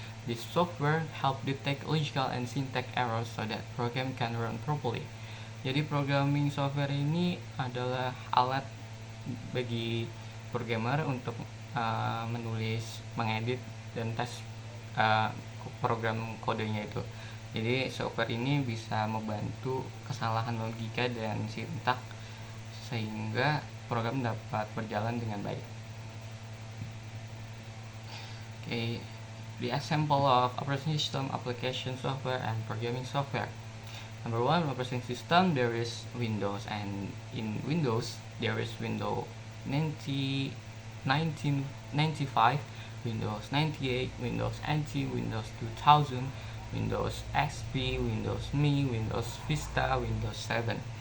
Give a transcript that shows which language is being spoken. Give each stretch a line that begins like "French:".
English: This software help detect logical and syntax errors so that program can run properly.
Indonesian: Jadi programming software ini adalah alat bagi programmer untuk menulis, mengedit, dan tes program kodenya itu. Jadi software ini bisa membantu kesalahan logika dan sintak sehingga program dapat berjalan dengan baik.
English: Okay, the example of operating system, application software, and programming software. Number one, operating system, there is Windows, and in Windows there is Windows 1995, Windows 98, Windows NT, Windows 2000, Windows XP, Windows Me, Windows Vista, Windows 7.